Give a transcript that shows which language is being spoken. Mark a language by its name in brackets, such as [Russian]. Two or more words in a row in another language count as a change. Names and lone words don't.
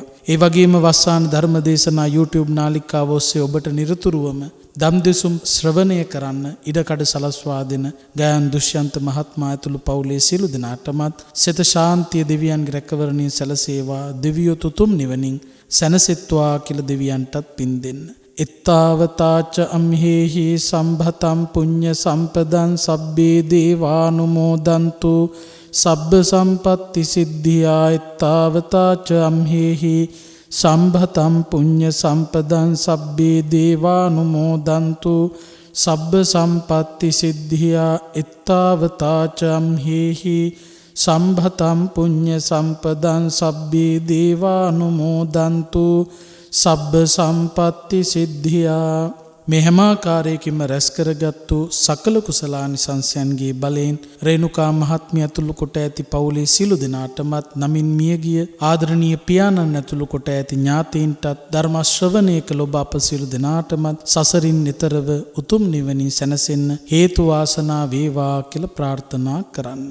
[Sinhala] ඒ වගේම වස්සාන ධර්ම දේශනා YouTube නාලිකාව ඔස්සේ ඔබට නිරතුරුවම ධම් දෙසුම් ශ්‍රවණය කරන්න ඉඩකඩ සලස්වා දෙන ගයන් දුෂ්‍යන්ත මහත්මයා ඇතුළු පවුලේ සියලු දෙනාටමත් සිත ශාන්තිය දෙවියන්ගේ රැකවරණින් සැලසේවා. දෙවියෝ තුතුම් නිවනින් සැනසෙත්වා කියලා දෙවියන්ටත් පින් දෙන්න. [Pali] එත්තාවතාච අම්හෙහි සම්භතම් පුඤ්ඤ සම්පදං සබ්බේ දේවානුමෝදන්තු සබ්බ සම්පත්ති සිද්ධියා. එත්තාවතාච අම්හෙහි සම්භතම් පුඤ්ඤ සම්පදං සබ්බේ දේවානුමෝදන්තු සබ්බ සම්පත්ති සිද්ධියා. එත්තාවතාච අම්හෙහි සම්භතම් පුඤ්ඤ සම්පදං සබ්බේ දේවානුමෝදන්තු සබ්බ සම්පත්ති සිද්ධියා. [Sinhala] මේ හැම ආකාරයකින්ම රැස් කරගත්තු සකල කුසලානිසංසයන්ගේ බලයෙන් රේණුකා මහත්මිය ඇතුළු කොට ඇති පවුලේ සියලු දෙනාටමත් නමින් මියගිය ආදරණීය පියාණන් ඇතුළු කොට ඇති ඥාතීන්ටත් ධර්ම ශ්‍රවණය කළ ඔබ අප සියලු දෙනාටමත් සසරින් එතරව උතුම් නිවනින් සැනසෙන්න හේතු වාසනා වේවා කියලා ප්‍රාර්ථනා කරන්න.